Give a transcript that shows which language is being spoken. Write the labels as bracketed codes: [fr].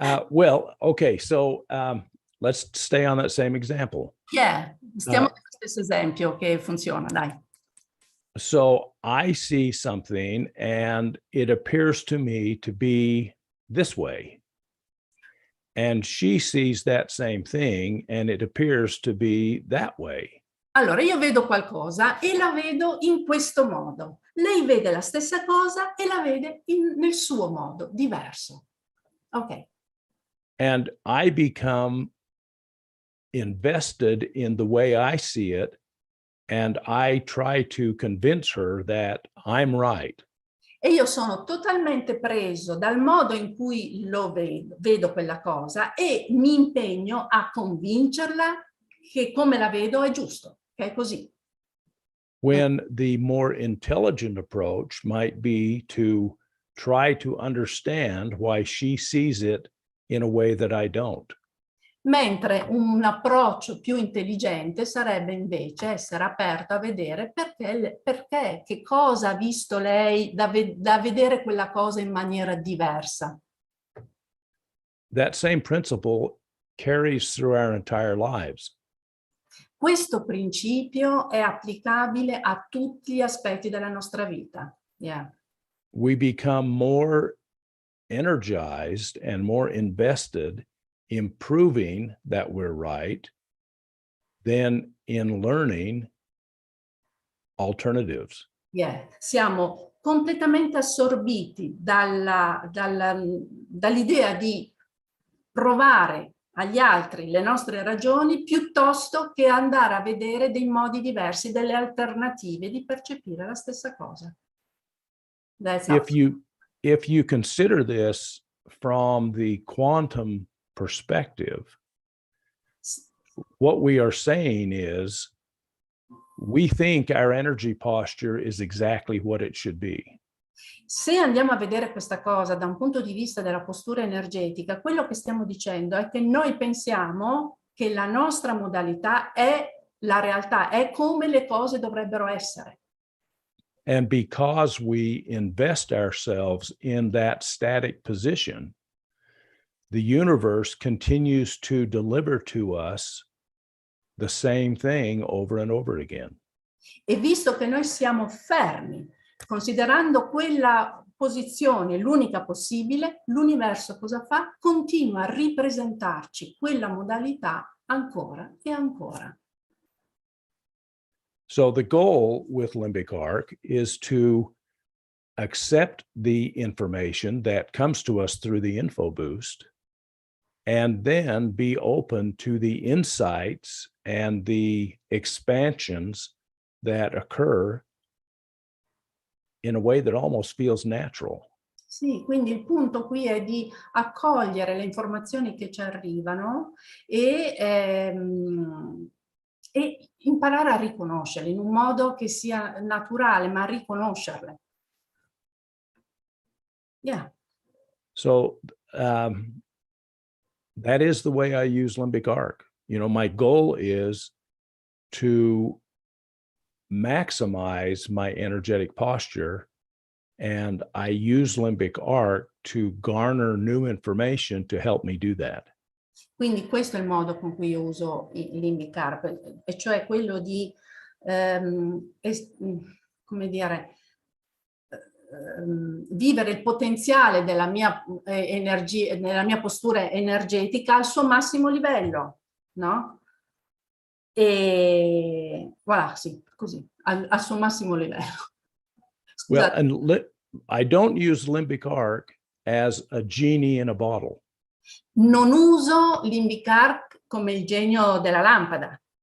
[en] Well, okay, so let's stay on that same example. [it] Yeah, stiamo nello stesso esempio che funziona, dai. [en] So I see something and it appears to me to be this way. And she sees that same thing and it appears to be that way. [it] Allora, io vedo qualcosa e la vedo in questo modo. Lei vede la stessa cosa e la vede nel suo modo, diverso. [en] Ok. And I become invested in the way I see it, and I try to convince her that I'm right. [it] E io sono totalmente preso dal modo in cui lo vedo quella cosa e mi impegno a convincerla che come la vedo è giusto, che è così. [en] When the more intelligent approach might be to try to understand why she sees it in a way that I don't. [it] Mentre un approccio più intelligente sarebbe invece essere aperto a vedere perché che cosa ha visto lei da vedere quella cosa in maniera diversa. [en] That same principle carries through our entire lives. [it] Questo principio è applicabile a tutti gli aspetti della nostra vita. [en] Yeah. We become more energized and more invested in proving that we're right than in learning alternatives. Yeah. [it] Siamo completamente assorbiti dall'idea di provare agli altri le nostre ragioni piuttosto che andare a vedere dei modi diversi, delle alternative di percepire la stessa cosa. [en] If you consider this from the quantum perspective, what we are saying is we think our energy posture is exactly what it should be. [it] Se andiamo a vedere questa cosa da un punto di vista della postura energetica, quello che stiamo dicendo è che noi pensiamo che la nostra modalità è la realtà, è come le cose dovrebbero essere. [en] And because we invest ourselves in that static position, the universe continues to deliver to us the same thing over and over again. [it] E visto che noi siamo fermi, considerando quella posizione l'unica possibile, l'universo cosa fa? Continua a ripresentarci quella modalità ancora e ancora. [en] So the goal with limbic arc is to accept the information that comes to us through the info boost and then be open to the insights and the expansions that occur in a way that almost feels natural. [it] Sì, quindi il punto qui è di accogliere le informazioni che ci arrivano e imparare a riconoscerle in un modo che sia naturale, ma riconoscerle. [en] Yeah. So that is the way I use limbic arc. You know, my goal is to maximize my energetic posture, and I use limbic arc to garner new information to help me do that. [it] Quindi questo è il modo con cui io uso limbic arc, e cioè quello di, come dire, vivere il potenziale della mia energia, nella mia postura energetica al suo massimo livello, no? E voilà, sì, così, al suo massimo livello. [en] Well, and I don't use limbic arc as a genie in a bottle. [it] Non uso limbic arc come il genio della lampada.